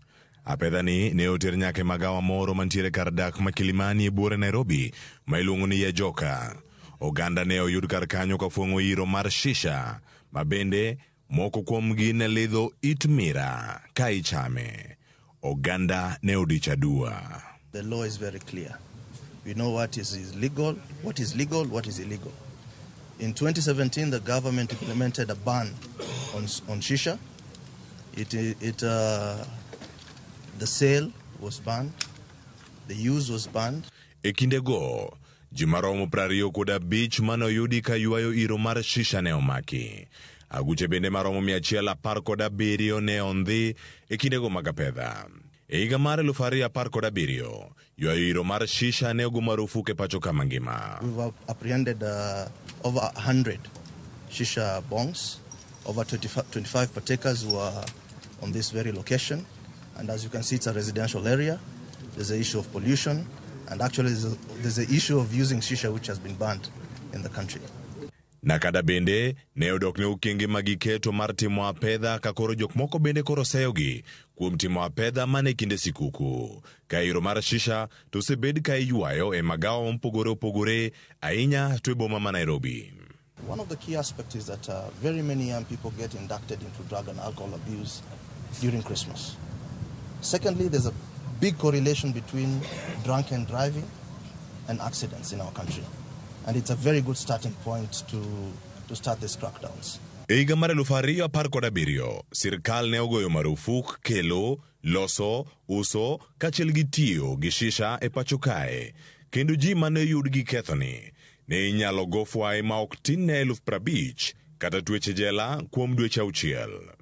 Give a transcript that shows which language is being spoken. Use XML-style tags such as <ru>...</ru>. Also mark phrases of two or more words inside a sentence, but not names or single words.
<luo>Apedha ni ne oter nyake magawa moro mantiere kar dak ma Kilimani e buore Nairobi ma iluongo ni ya Joka. Oganda ne oyud kar kanyo ka fuong'o iro mar shisha ma bende moko kuomgi ne lidho it mira ka ichame. Oganda ne odicha dua.</luo> <en>The law is very clear. We know what is legal, what is illegal. In 2017, the government implemented a ban on shisha. The sale was banned. The use was banned.</en> <luo>E kindego, ji maromo 25 mane oyudi ka ywayo iro mar shisha ne omaki. Aguche bende maromo 117 ne ondhi e kindego mag apedha. E higa mar 2017, ywayo iro mar shisha ne ogo marufuku e pachoka mangima.</luo> <en>We've apprehended over 100 shisha bongs, over 25 partakers who are on this very location. And as you can see, it's a residential area. There's an issue of pollution. And actually, there's an issue of using shisha, which has been banned in the country.</en> <luo>Nakada bende ne odok ne ukenge magiketo mar timo apedha ka koro jok moko bende koro seyogi kuom timo apedha mane kinde sikuku. Ka iro mar shisha to sebed ka iywayo e magawa mpogore opogore ahinya to e boma ma Nairobi.</luo> <en>One of the key aspects is that very many young people get inducted into drug and alcohol abuse during Christmas. Secondly, there's a big correlation between drunken driving and accidents in our country. And it's a very good starting point to start these crackdowns.</en> <luo>E higa mar 2017, sirkal ne ogoyo marufuk kelo, loso, uso, kaachiel gi tiyo gi shisha e pacho kae. Kendo ji mane yud gi kethoni ne inyalo go fwai ma ok tin ne 50,000 kata tueche jela kuom dweche 6.</luo>